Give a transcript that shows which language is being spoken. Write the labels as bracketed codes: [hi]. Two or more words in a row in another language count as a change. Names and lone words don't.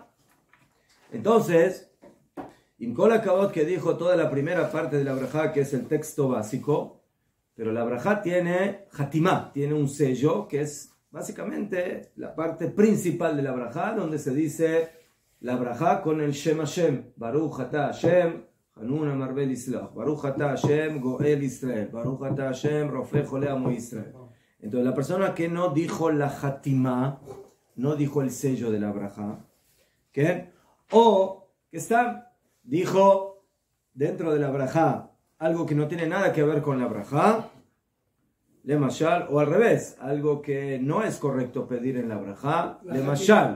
[es] Entonces, Imkol Akavot, que dijo toda la primera parte de la braja, que es el texto básico, pero la braja tiene Hatima, tiene un sello que es básicamente la parte principal de la braja, donde se dice la braja con el [he] שם השם, ברוך אתה השם חנון המרבה לסלוח, ברוך אתה השם גואל ישראל, ברוך אתה השם רופא חולי עמו ישראל. [es] Entonces la persona que no dijo la Hatima, no dijo el sello de la braja, ¿qué? O que dijo dentro de la brajá algo que no tiene nada que ver con la brajá, [he] למשל, [es] o al revés, algo que no es correcto pedir en la brajá, [he] למשל.